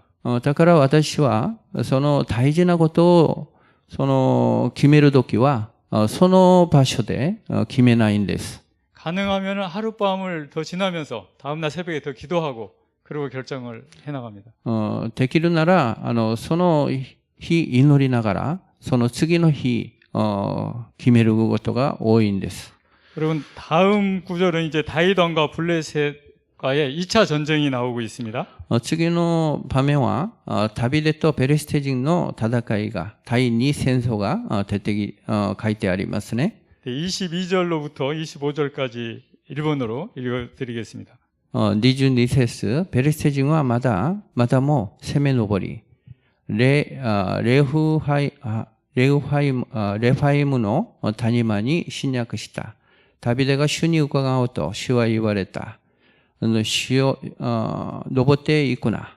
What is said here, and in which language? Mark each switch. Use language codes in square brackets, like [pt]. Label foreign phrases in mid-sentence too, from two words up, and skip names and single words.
[ja] だから私はその大事なことを決めるときはその場所で決めないんです。 [ko] 가능하면 하룻밤을 더 지나면서 다음날 새벽에 더 기도하고 그리고 결정을 해나갑니다. [ja] できるなら、その日祈りながら、その次の日、決めることが多いんです。 [ko] 여러분 다음 구절은 이제 다윗 왕과 블레셋과의 2차 전쟁이 나오고 있습니다. [ja] 次の場面は、ダビデとペレステ人の戦いが、第2戦争が出てき、書いてありますね。 [ko] 22절로부터 25절까지 일본어로 읽어드리겠습니다. [ja] 22 節、ペレステ人はまだも攻め上り、レファイムの谷間に侵略した。ダビデが主に伺うと、主は言われた。主を登っていくな。